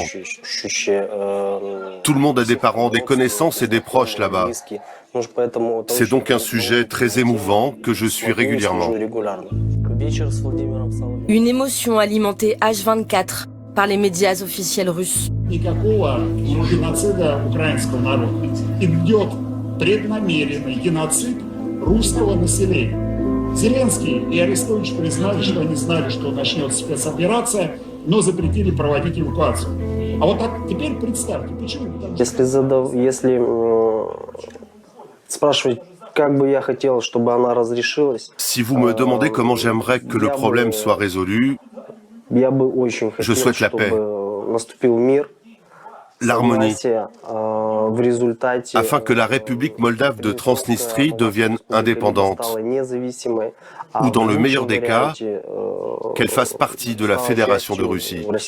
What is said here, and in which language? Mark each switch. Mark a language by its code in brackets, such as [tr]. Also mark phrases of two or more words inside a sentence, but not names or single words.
[fr] Tout le monde a des parents, des connaissances et des proches là-bas. C'est donc un sujet très émouvant que je suis régulièrement. Une émotion alimentée H24 par les médias officiels russes. [ru] Зеленский и Арестович признали, что они знали, что начнется спецоперация, но запретили проводить эвакуацию. А вот так теперь представьте, почему? Если спрашивать, [fr] Si vous me demandez comment j'aimerais que le problème soit résolu, je souhaite la paix, l'harmonie, afin que la République moldave de Transnistrie devienne indépendante, ou dans le meilleur des cas, qu'elle fasse partie de la Fédération de Russie.